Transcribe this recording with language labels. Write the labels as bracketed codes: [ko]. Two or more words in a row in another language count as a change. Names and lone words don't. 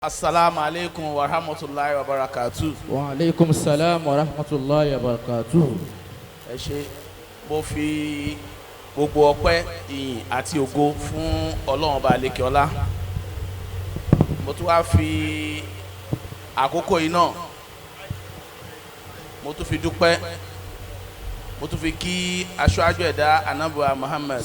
[ar] السلام عليكم ورحمة الله وبركاته. وعليكم السلام ورحمة الله وبركاته. [yo] Ẹ ṣé, mo fi gbogbo ọpẹ́ ìyìn àti ògo fún Ọlọ́run Ọba àlékè ọlá. Mo tún wá fi àkókò yìí náà mo tún fi dúpẹ́, mo tún fi kí aṣáájú ẹ̀dá Ànábì Muhammad